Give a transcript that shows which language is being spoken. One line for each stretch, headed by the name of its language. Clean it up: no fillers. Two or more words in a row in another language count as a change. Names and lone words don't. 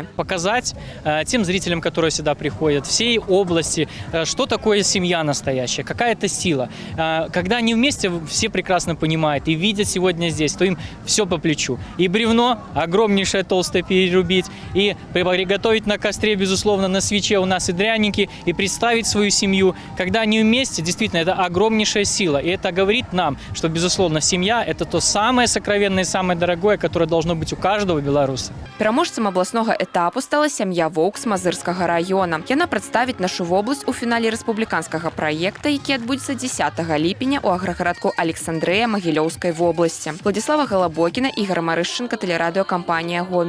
Russian: Показать тем зрителям, которые сюда приходят, всей области, что такое семья настоящая, какая это сила. Когда они вместе, все прекрасно понимают и видят сегодня здесь, то им все по плечу. И бревно огромнейшее, толстое перерубить, и приготовить на костре, безусловно, на свече у нас и дряники, и представить свою семью. Когда они вместе, действительно, это огромнейшая сила. И это говорит нам, что, безусловно, семья – это то самое сокровенное, самое дорогое, которое должно быть у каждого белоруса.
Belarusian: Пераможцам абласнога этапу стала сям'я Воўк з Мазырскага района. Яна прадставіць нашу вобласць у фінале рэспубліканскага праекта, які адбудзецца 10 ліпеня ў аграгарадку Александрыя Магілёўскай вобласці. Владислава Голобокіна, Ігор Марышченко, тэлерадыёкампанія «Гомель».